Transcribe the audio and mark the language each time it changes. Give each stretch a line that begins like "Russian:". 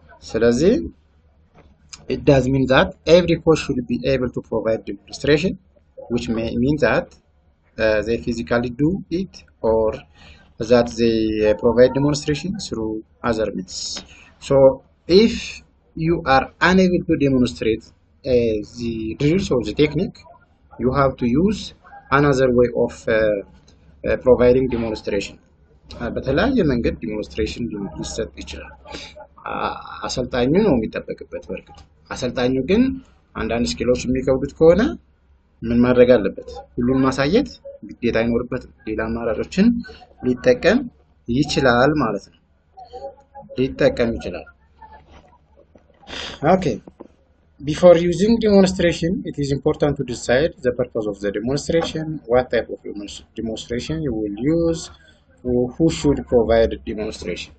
English: ስለዚህ it does mean that every coach should be able to provide demonstration, which may mean that they physically do it or that they provide demonstration through other means. So if you are unable to demonstrate the drills or the technique, you have to use another way of providing demonstration.
Amharic: በተለያየ መንገድ ዲሞንስትሬሽን ሊሰጥ ይችላል። አሰልጣኙ ነው የሚጠበቅበት። በርግጥ አሰልጣኙ ግን አንዳንድ ስኪሎች የሚከብዱት ከሆነ ምን ማድረግ አለበት? ሁሉን ማሳየት ግዴታ አይኖርበትም። ሌላ አማራጮችን ሊጠቀም ይችላል ማለት ነው። ሊጠቀም ይችላል። Okay.
English: Before using demonstration, it is important to decide the purpose of the demonstration, what type of demonstration you will use, who should provide demonstration.